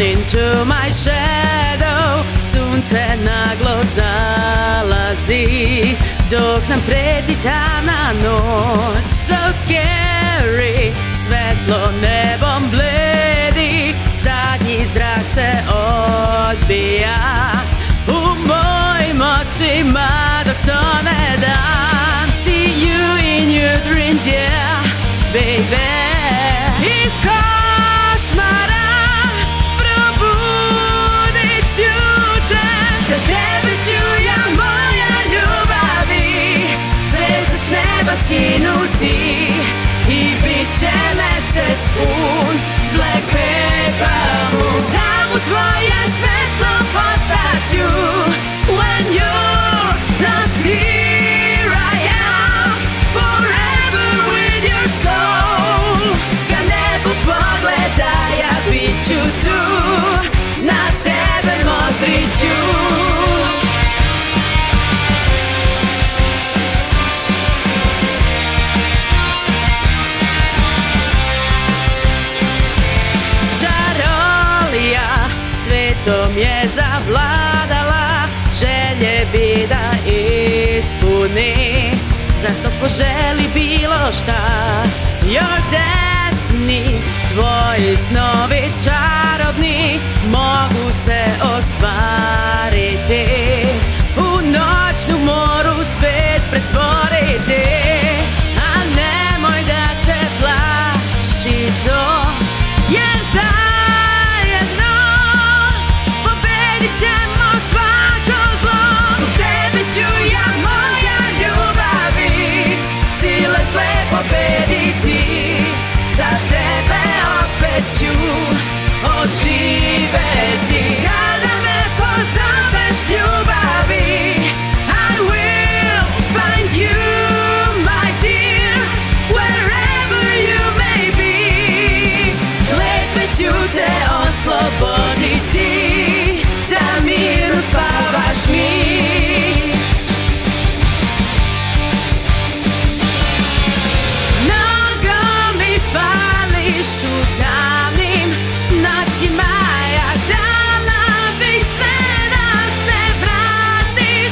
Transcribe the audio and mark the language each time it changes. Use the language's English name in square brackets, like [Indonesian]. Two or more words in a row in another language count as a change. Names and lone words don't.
[English] into my shadow. [Serbian] Sunce naglo zalazi, dok nam preti tamna noć. [English] So scary, [Serbian] svetlo nebom bledi, zadnji zrak se odbija u mojim očima dok tone dan. [English] See you in your dreams, yeah, baby. [Serbian] Iz košmara probudit ću te. Za tebe ću ja, moja ljubavi, zvezde s neba skinuti i bit će mesec pun Black Paper Moon. Tam u tvoje svetlo postaću. [English] When you're lost, here I am, forever with your soul. [Serbian] Kad nebu pogleda, ja bit ću tu, na tebe motrit ću. Svetom je zavladala, želje bi da ispuni, zato poželi bilo šta. [English] Your destiny, [Serbian] tvoji snovi čarobni mogu se ostvariti, u noćnu moru svet pretvoriti. A nemoj da te plaši to, jer zajedno pobedit ćemo svako zlo. Zbog tebe ću ja, moja ljubavi, sile zle pobediti. Za tebe opet ću oživeti. Kada me pozoveš ljubavi, [English] I will find you, my dear, wherever you may be. [Serbian] Kletve ću te osloboditi, da mirno spavaš mi. Mnogo mi fališ u tamnim noćima, ja dala bih sve da se vratiš.